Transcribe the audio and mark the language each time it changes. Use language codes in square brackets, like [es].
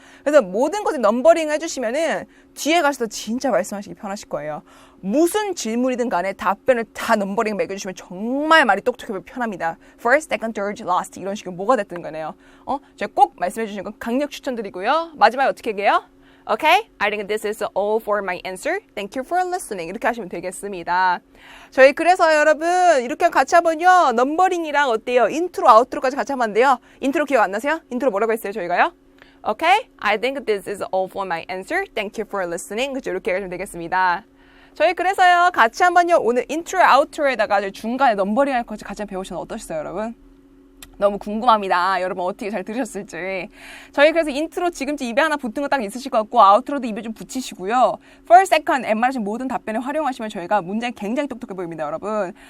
[ko] 그래서 모든 것을 넘버링 해주시면은 뒤에 가셔서 진짜 말씀하시기 편하실 거예요. 무슨 질문이든 간에 답변을 다 넘버링 매겨주시면 정말 말이 똑똑하고 편합니다. [en] First, second, third, last [ko] 이런 식으로 뭐가 됐든 간에요. 제가 꼭 말씀해 주시는 건 강력 추천드리고요. 마지막에 어떻게 얘기해요? [en] Okay, I think this is all for my answer. Thank you for listening. [ko] 이렇게 하시면 되겠습니다. 저희 그래서 여러분 이렇게 같이 한번요. 넘버링이랑 어때요? 인트로, 아우트로까지 같이 하면 안 돼요? 인트로 기억 안 나세요? 인트로 뭐라고 했어요, 저희가요? [en] Okay, I think this is all for my answer. Thank you for listening. [ko] 그죠? 이렇게 하시면 되겠습니다. 저희 그래서요, 같이 한번요, 오늘 인트로, 아우트로에다가 중간에 넘버링 할 것을 같이 배우시면 어떠셨어요, 여러분? 너무 궁금합니다. 여러분 어떻게 잘 들으셨을지. 저희 그래서 인트로 지금쯤 입에 하나 붙은 거 딱 있으실 것 같고 아우트로도 입에 좀 붙이시고요. First, second, and 말하신 모든 답변을 활용하시면 저희가 문장이 굉장히 똑똑해 보입니다, 여러분.